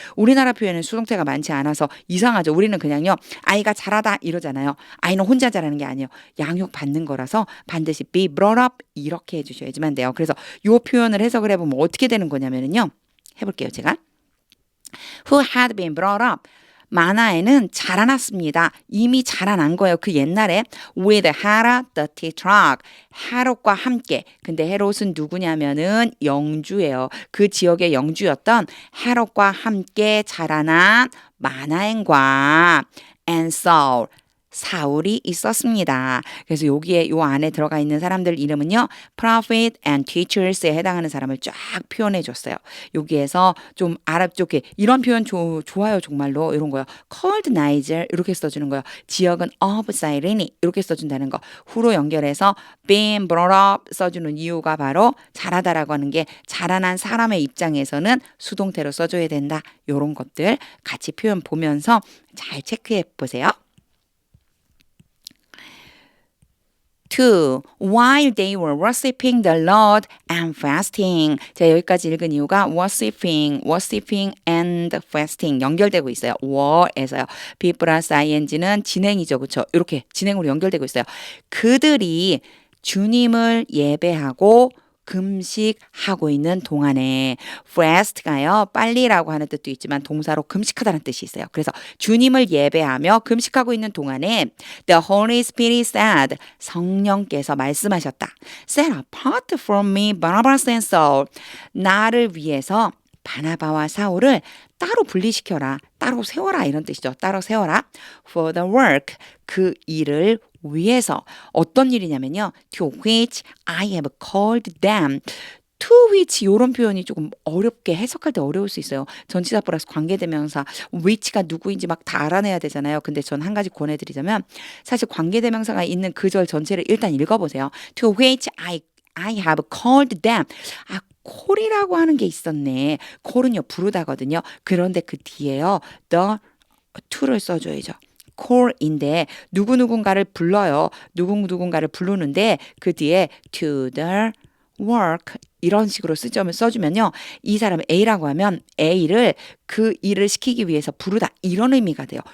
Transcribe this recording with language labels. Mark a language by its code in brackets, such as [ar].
[ko] 우리나라 표현은 수동태가 많지 않아서 이상하죠. 우리는 그냥요, 아이가 자라다 이러잖아요. 아이는 혼자 자라는 게 아니에요. 양육받는 거라서 반드시 be brought up 이렇게 해주셔야지만 돼요. 그래서 요 표현을 해석을 해보면 어떻게 되는 거냐면은요, 해볼게요, 제가. [en] Who had been brought up. [ko] 마나에는 자라났습니다. 이미 자라난 거예요. 그 옛날에 [en] with Herod the Tetrarch. [ko] 헤롯과 함께. 근데 헤롯은 누구냐면은 영주예요. 그 지역의 영주였던 헤롯과 함께 자라난 마나엔과 [en] and Saul. [ko] 사울이 있었습니다. 그래서 여기에 요 안에 들어가 있는 사람들 이름은요, prophet and teachers에 해당하는 사람을 쫙 표현해 줬어요. 여기에서 좀 아랍쪽에 이런 표현 좋아요, 정말로. 이런 거요. called Niger 이렇게 써주는 거요. 지역은 of Cyrene 이렇게 써준다는 거. 후로 연결해서 been brought up 써주는 이유가 바로 자라다라고 하는 게 자라난 사람의 입장에서는 수동태로 써줘야 된다. 이런 것들 같이 표현 보면서 잘 체크해 보세요. 2. [en] While they were worshiping the Lord and fasting. [ko] 제가 여기까지 읽은 이유가 [en] worshiping and fasting [ko] 연결되고 있어요. were에서요. be 플러스 ing는 진행이죠. 그렇죠? 이렇게 진행으로 연결되고 있어요. 그들이 주님을 예배하고 금식하고 있는 동안에 fast가요, 빨리라고 하는 뜻도 있지만 동사로 금식하다는 뜻이 있어요. 그래서 주님을 예배하며 금식하고 있는 동안에 [en] the Holy Spirit said, [ko] 성령께서 말씀하셨다. [en] Set apart from me Barnabas and Saul. [ko] 나를 위해서 바나바와 사울을 따로 분리시켜라. 따로 세워라. 이런 뜻이죠. 따로 세워라. [en] For the work. [ko] 그 일을 위해서. 어떤 일이냐면요. [en] To which I have called them. [ko] To which 이런 표현이 조금 어렵게 해석할 때 어려울 수 있어요. 전치사 플러스 관계대명사 which가 누구인지 막 다 알아내야 되잖아요. 근데 전 한 가지 권해드리자면 사실 관계대명사가 있는 그 절 전체를 일단 읽어보세요. [en] To which I have called them. [ko] 콜이라고 하는 게 있었네. 콜은요, 부르다거든요. 그런데 그 뒤에요, the to를 써줘야죠. 콜인데 누구누군가를 불러요. 누군가를 부르는데 그 뒤에 to the work 이런 식으로 써주면요. 이 사람 A라고 하면 A를 그 일을 시키기 위해서 부르다 이런 의미가 돼요.